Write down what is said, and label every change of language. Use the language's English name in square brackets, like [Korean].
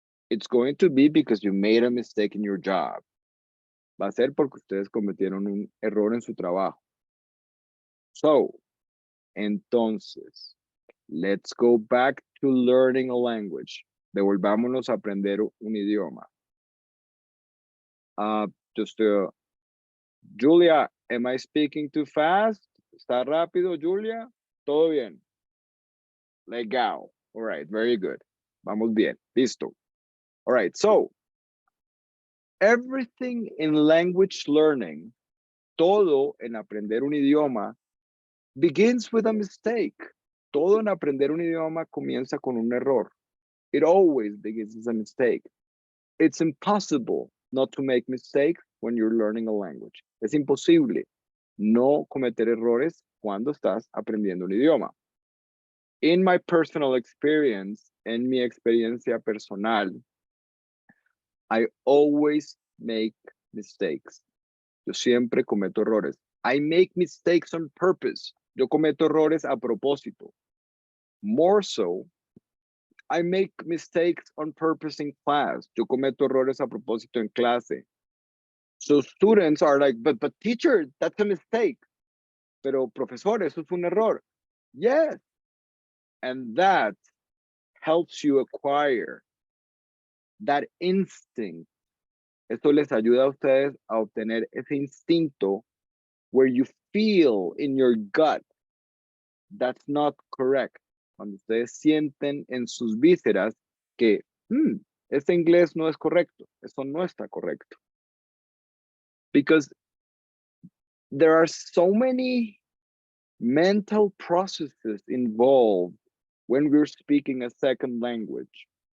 [English] It's going to be because you made a mistake in your job. [Spanish] Va a ser porque ustedes cometieron un error en su trabajo. [English] So, [Spanish] entonces, [English] let's go back to learning a language. [Spanish] Devolvámonos a aprender un idioma. [English] Julia, am I speaking too fast? [Spanish] ¿Está rápido, Julia? ¿Todo bien? Legal. [English] All right, very good. [Spanish] Vamos bien. Listo. [English] All right, so everything in language learning, [Spanish] todo en aprender un idioma, [English] begins with a mistake. [Spanish] Todo en aprender un idioma comienza con un error. [English] It always begins as a mistake. It's impossible not to make mistakes when you're learning a language. [Spanish] Es imposible no cometer errores cuando estás aprendiendo un idioma. [English] In my personal experience, [Spanish] en mi experiencia personal, [English] I always make mistakes. [Spanish] Yo siempre cometo errores. [English] I make mistakes on purpose. [Spanish] Yo cometo errores a propósito. [English] More so, I make mistakes on purpose in class. [Spanish] Yo cometo errores a propósito en clase. [English] So students are like, but teacher, that's a mistake. [Spanish] Pero profesor, eso es un error. [English] Yes. And that helps you acquire that instinct. [Spanish] Esto les ayuda a ustedes a obtener ese instinto [English] where you feel in your gut that's not correct. [Spanish] Cuando ustedes sienten en sus vísceras que este inglés no es correcto, eso no está correcto. [English] Because there are so many mental processes involved when we're speaking a second language.